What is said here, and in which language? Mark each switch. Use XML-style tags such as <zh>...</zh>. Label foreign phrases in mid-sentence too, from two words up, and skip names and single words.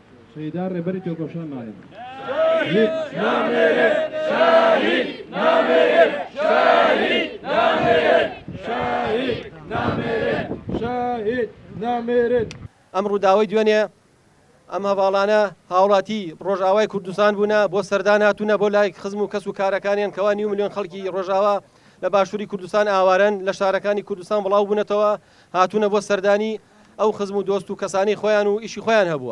<ckb>شهیدان ڕێبەری تۆکۆشان ماڵێن شهید نامێرێت شهید نامێرێت شهید نامێرێت شهید نامێرێت شهید نامێرێت. ئەم ڕووداوای دوێنێ ئەم هەواڵانە هاوڵاتی ڕۆژاوای کوردستان بوونە بۆ سەردان هاتوونە بۆ لای خزم و کەس و کارەکانیان کەوا 9 ملیۆن خەڵکی ڕۆژاوا لە باشووری کوردستان ئاوارن لە شارەکانی کوردستان بڵاو بوونەتەوە هاتوونە بۆ سەردانی ئەو خزم و دۆست و کەسانی خۆیان و ئیشی خۆیان هەبووە.</ckb>